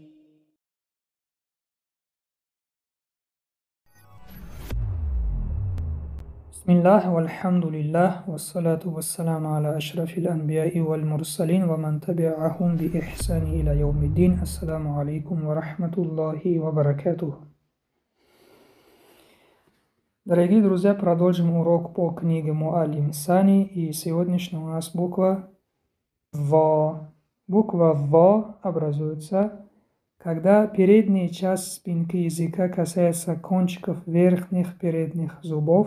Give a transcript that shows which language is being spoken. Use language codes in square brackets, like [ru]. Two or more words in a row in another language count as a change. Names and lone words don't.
[ar] بسم الله والحمد لله والصلاة والسلام على أشرف الأنبياء والمرسلين ومن تبعهم بإحسان إلى يوم الدين. السلام عليكم ورحمة الله وبركاته. [ru] Дорогие друзья, продолжим урок по книге Муаллим Сани, и сегодняшняя у нас буква В. Буква В образуется, когда передняя часть спинки языка касается кончиков верхних передних зубов.